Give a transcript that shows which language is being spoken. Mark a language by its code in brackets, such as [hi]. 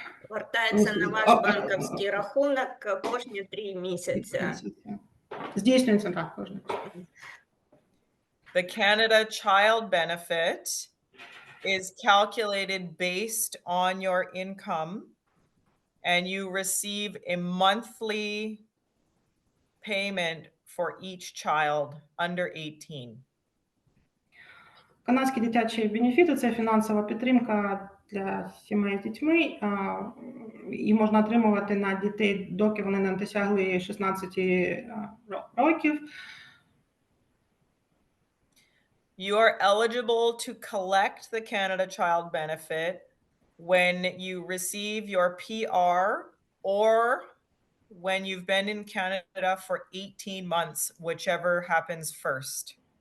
[uk] Вертається на ваш банківський рахунок кожні 3 місяці. Здійснюється так кожен. [en] The Canada Child Benefit is calculated based on your income, and you receive a monthly payment for each child under 18. [uk] Канадські дитячі бенефіти – це фінансова підтримка для сімей з дітьми. Її можна отримувати на дітей, доки вони не досягли 16 років. [en] You are eligible to collect the Canada Child Benefit when you receive your PR or when you've been in Canada for 18 months, whichever happens first.